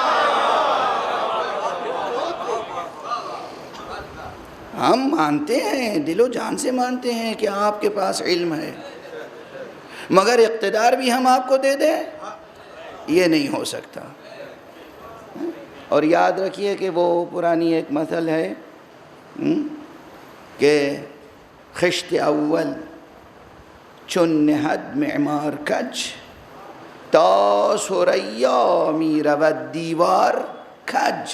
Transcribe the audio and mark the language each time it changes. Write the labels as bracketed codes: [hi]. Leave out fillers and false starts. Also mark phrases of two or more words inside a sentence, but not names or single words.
[ur] ہم مانتے ہیں، دل و جان سے مانتے ہیں کہ آپ کے پاس علم ہے، مگر اقتدار بھی ہم آپ کو دے دیں، یہ نہیں ہو سکتا۔ اور یاد رکھیے کہ وہ پرانی ایک مثل ہے کہ [fa] خشت اول چون نهد معمار کج تا ثریا می رود دیوار کج۔